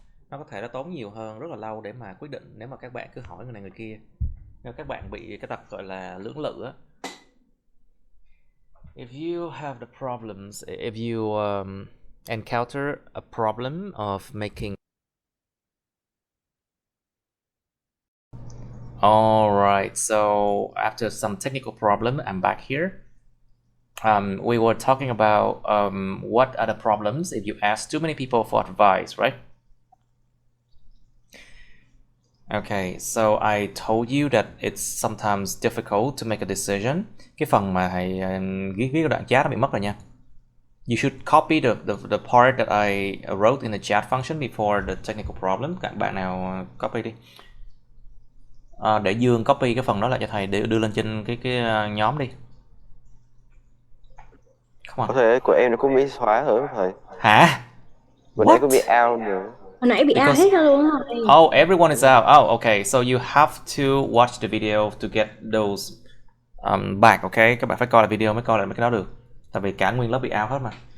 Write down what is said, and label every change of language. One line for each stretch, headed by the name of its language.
Vietnamese: Nó có thể nó tốn nhiều hơn, rất là lâu để mà quyết định nếu mà các bạn cứ hỏi người này người kia. Nếu các bạn bị cái tật gọi là lưỡng lự á.
English: If you have the problems, if you encounter a problem of making. Alright, so after some technical problem, I'm back here. We were talking about what are the problems if you ask too many people for advice, right? Okay, so I told you that it's sometimes difficult to make a decision.
Vietnamese: Cái phần mà thầy viết cái đoạn chat nó bị mất rồi nha.
English: You should copy the part that I wrote in the chat function before the technical problem.
Vietnamese: Các bạn nào copy đi. Để Dương copy cái phần đó lại cho thầy để đưa lên trên cái nhóm đi. Có thể của em nó cũng bị xóa rồi thầy. Hả? Vừa nãy cũng bị out nữa. Hồi nãy bị out hết ra luôn á thầy.
English: Oh, everyone is out. Oh, okay. So you have to watch the video to get those back, okay?
Vietnamese: Các bạn phải coi lại video mới coi lại mấy cái đó được. Tại vì cả nguyên lớp bị out hết mà.